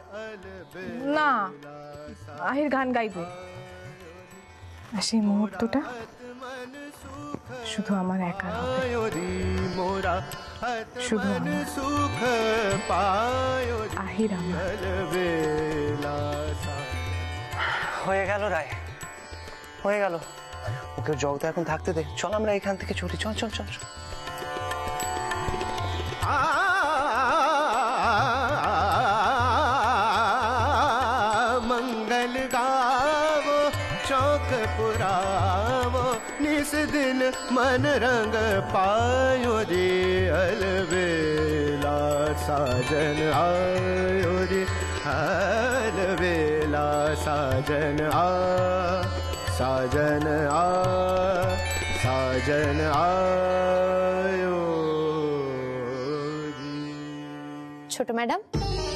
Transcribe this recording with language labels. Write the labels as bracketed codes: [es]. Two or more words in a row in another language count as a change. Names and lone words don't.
[bn] না, আহির গান গাইবে, আর সেই মুহূর্তটা শুধু আমার একার হবে, শুধু আহির আমার। হয়ে গেল রায়, হয়ে গেল। ওকে জগতে এখন থাকতে দে, চল আমরা এখান থেকে ছুটি, চল চল চল চল। [hi] मंगल गावो चौक पुरावो, निस दिन मन रंग पायो रे, अलबेला साजन आयो रे, अलबेला साजन आयो। [bn] ছোট ম্যাডাম,